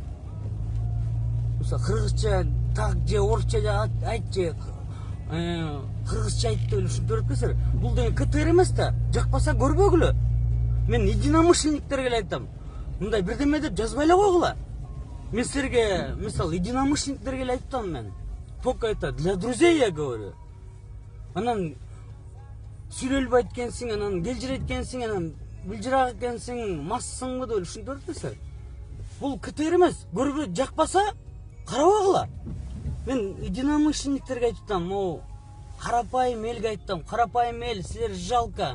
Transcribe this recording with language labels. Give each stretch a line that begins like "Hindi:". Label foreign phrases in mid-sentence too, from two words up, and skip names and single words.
Kyrgyz: Кыргызча так же орусча айтчы, кыргызча айтты деп ушинтип берип кетсеңер, бул деген КТР эмес да, жакпаса көрбөгүлө. Мен единомышленниктерге эле айтам, мындай бирдеме деп жазбай эле койгула. Мен силерге, мисалы, единомышленниктерге эле айтам мен.
Russian: Только это для друзей я говорю.
Kyrgyz: Анан сүйлөлбөй эткенсиң, анан келжирет экенсиң, анан былжырак экенсиң, массыңбы деп ушинтип берип кетсеңер. Бул КТР эмес, көрбөй жакпаса карабагыла. Мен единомышленниктерге айтам, могу карапайым элге айтам, карапайым эл, силер жалко.